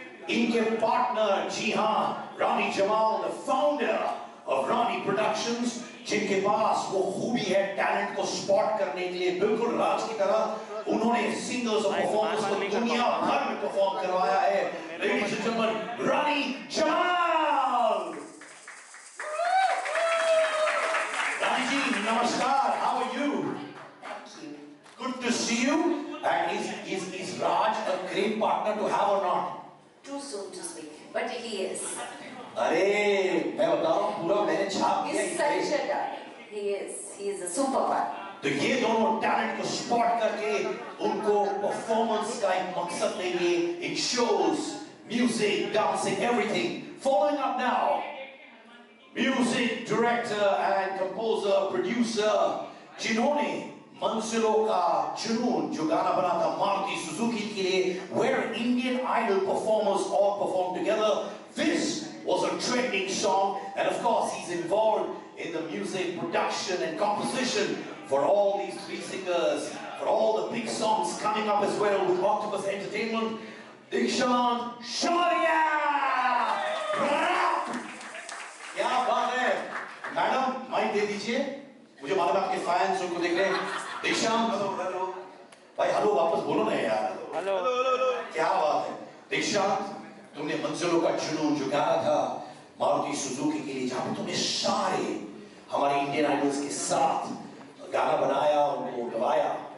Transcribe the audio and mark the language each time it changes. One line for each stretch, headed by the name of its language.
Hindi: इनके पार्टनर, जी हाँ, रानी Jamal, the founder of Rani productions, जिनके पास वो खूबी है टैलेंट को स्पॉट करने के लिए, बिल्कुल राज की तरह उन्होंने सिंगर्स और परफॉर्मर्स को दुनिया भर में परफॉर्म करवाया है।
English: Ladies and gentleman, Rani Jamal.
Hindi: रानी जी, नमस्कार,
English: How are you? Good to see you. And is Raj a great partner to have or not? Too soon to speak, but he is.
Hindi: अरे मैं बताऊं, पूरा मैंने छाप दिया।
English: He's such a darling. He is a super partner.
Hindi: तो ये दोनों टैलेंट को स्पॉट करके उनको परफॉर्मेंस का एक मकसद देंगे।
English: इन shows, music, dancing, everything. Following up now, music director and composer, producer,
Hindi: जिन्होंने मंजिलों का जुनून जो गाना बना था मारुति सुजुकी के लिए,
English: where Indian Idol performers all performed together. This was a trending song, and of course he's involved in the music production and composition for all these 3 singers, for all the big songs coming up as well with Octopus Entertainment. Dikshant Shaurya!
Hindi: क्या बात है madam, mic दे दीजिए। मुझे मालूम है आपके fans उनको देख रहे हैं। दीक्षांत, हेलो भाई, हेलो वापस बोलो ना यार। हेलो, क्या बात है दीक्षांत, तुमने मंजिलों का जुनून जो गाना था मारुति सुजुकी के लिए, जहां पे तुमने सारे हमारे इंडियन आइडल्स के साथ गाना बनाया, उनको गवाया।